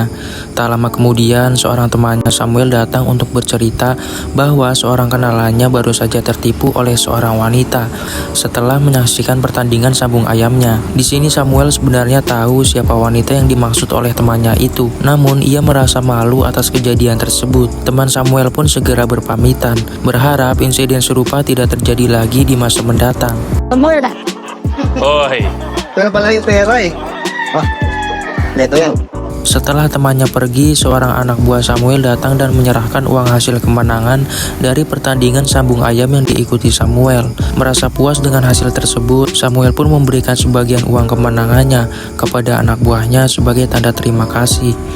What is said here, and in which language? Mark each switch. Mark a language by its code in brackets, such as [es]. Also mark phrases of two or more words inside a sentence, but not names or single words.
[id] Tak lama kemudian, seorang temannya Samuel datang untuk bercerita bahwa seorang kenalannya baru saja tertipu oleh seorang wanita setelah menyaksikan pertandingan sabung ayamnya. Di sini Samuel sebenarnya tahu siapa wanita yang dimaksud oleh temannya itu. Namun, ia merasa malu atas kejadian tersebut. Teman Samuel pun segera berpamitan, berharap insiden serupa tidak terjadi lagi di masa mendatang. Samuel dah. Oi. [tl] Ito pala yung pera eh. Ah, ito yan. [id] Setelah temannya pergi, seorang anak buah Samuel datang dan menyerahkan uang hasil kemenangan dari pertandingan sambung ayam yang diikuti Samuel. Merasa puas dengan hasil tersebut, Samuel pun memberikan sebagian uang kemenangannya kepada anak buahnya sebagai tanda terima kasih.